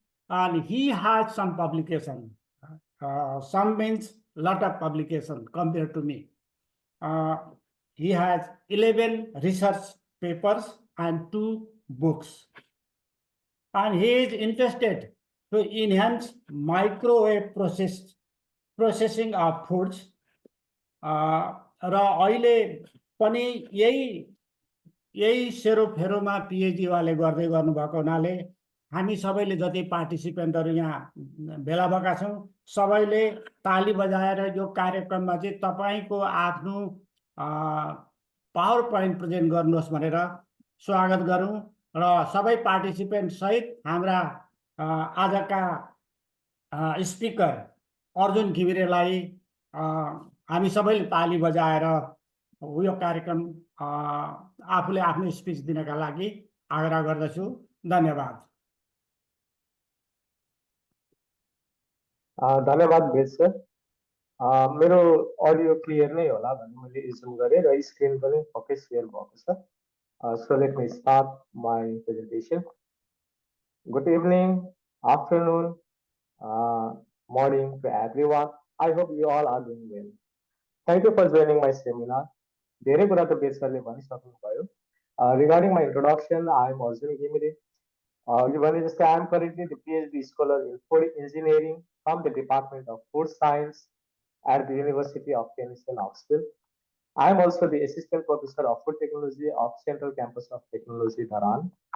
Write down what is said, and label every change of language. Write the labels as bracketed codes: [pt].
[en] And he has some publication. Some means lot of publication compared to me. He has 11 research papers and 2 books. And he is interested to enhance microwave processing of foods. [ne] र अहिले पनि यही सेरोफेरोमा PhD वाले गर्दै गर्नुभएको हुनाले हामी सबैले जति पार्टिसिपेन्टहरू यहाँ भेला भएका छौँ सबैले ताली बजाएर यो कार्यक्रममा चाहिँ तपाईँको आफ्नो पावर पोइन्ट प्रेजेन्ट गर्नुहोस् भनेर स्वागत गरौँ र सबै पार्टिसिपेन्ट सहित हाम्रा आजका स्पिकर अर्जुन घिमिरेलाई हामी सबैले ताली बजाएर यो कार्यक्रम आफूले आफ्नो स्पिच दिनका लागि आग्रह गर्दछु। धन्यवाद। धन्यवाद भेज सर। मेरो अडियो क्लियर नै होला भन्ने मैले एज्युम गरेँ र स्क्रिन पनि पक्कै सेयर भएको छ। [en] So let me start my presentation. Good evening, afternoon, morning to everyone. I hope you all are doing well. Thank you for joining my seminar. [ne] धेरै कुरा त बेस सरले भनिसक्नुभयो। [en] Regarding my introduction, I am Arjun Ghimire. I am currently the PhD scholar in food engineering from the Department of Food Science at the University of Tennessee, Knoxville. I am also the Assistant Professor of Food Technology of Central Campus of Technology, Dharan.